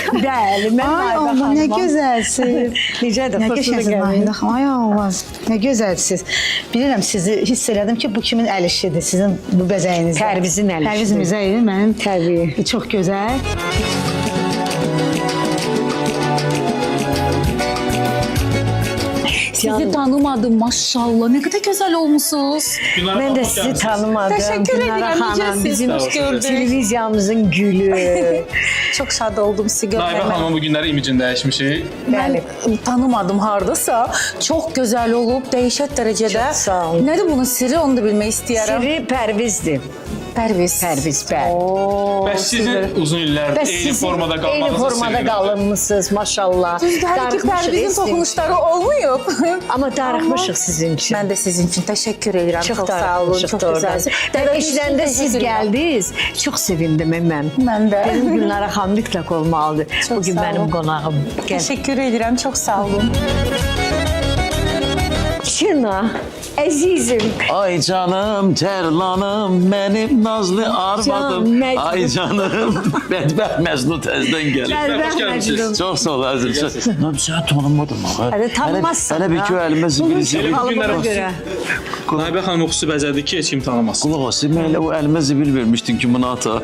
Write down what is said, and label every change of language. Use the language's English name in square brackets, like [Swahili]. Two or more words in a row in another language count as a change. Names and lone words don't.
[Azerbaijani] Bəli, mən Ay Naibə Allah, nə xanımam. gözəlsiniz. Necədir? Nə Xoşuna gözəlsiniz gəldin? Naibə xanım. Ay Allah, nə gözəlsiniz. Bilirəm sizi hiss elədim ki, bu kimin əl işidir, sizin bu bəzəyiniz. Pərvizin əl işidir. Pərviz Mirzəyev mənim. Təbii. Çox gözəl. Sizi tanımadım maşallah. [Turkish] Ne kadar güzel olmuşsunuz. [Azerbaijani] Mən də sizi tanımadım. [Turkish] Teşekkür [Azerbaijani] Günara [Turkish] ederim. [Azerbaijani] xanım, Necəsiniz? bizim [Turkish] Hoş gördük. [Azerbaijani] televiziyamızın gülü. [Turkish] Çok şad oldum sizi [Azerbaijani] Naibə [Turkish] görmeme. [Azerbaijani] xanımın bu günləri imicini dəyişmişik. [Turkish] Ben tanımadım hardasa. Çok güzel olup değişik derecede. [Azerbaijani] Çok sağ olun. [Turkish] Nedir bunun sırrı onu da bilmeyi istiyorum. [Azerbaijani] Siri Pərvizdir. Pərviz. Pərviz, bəli. Oo, Bəs sizin uzun illərdir eyni formada qalmanızın eyni formada sirri nədir? qalınmısınız maşallah. Düzdür, her iki Darıxmışıq Pərvizin sizin. [Turkish] dokunuşları olmuyor. [Azerbaijani] Amma darıxmışıq sizin üçün. [Turkish] Ben de sizin için teşekkür ederim. [Azerbaijani] Çok sağ olun. darıxmışıq [Turkish] Çok [Azerbaijani] da oradan. [Turkish] güzelsiniz. [Azerbaijani] Və eşidəndə siz gəldiniz. Çox sevindim mən. [Turkish] Ben de. [Azerbaijani] Dedim Gülnara xanım mütləq olmalıdır. [Turkish] Çok [Azerbaijani] Bugün [Turkish] sağ [Azerbaijani] mənim [Turkish] olun. [Azerbaijani] qonağım. Gəl. [Turkish] Teşekkür ederim. [Azerbaijani] Çok sağ olun. Şuna, əzizim. [Turkish] Ay canım, terlanım, benim nazlı arvadım. [Azerbaijani] Mecnun. Ay canım, bədbəxt Məcnun təzdən gəlir. Bədbəxt [Turkish] Hoş geldiniz. [Azerbaijani] Məcnun. Çox sağ ol əzizim. Mən səni tanımadım ağa. Hələ tanımazsan. Hələ bir ki, əlimə zibil zibil. Alımına görə. Naibə xanım o xüsusi bəzədir ki, heç kim tanımasın. Qulaq as, mən elə o əlimə zibil vermişdin ki, bunu ata.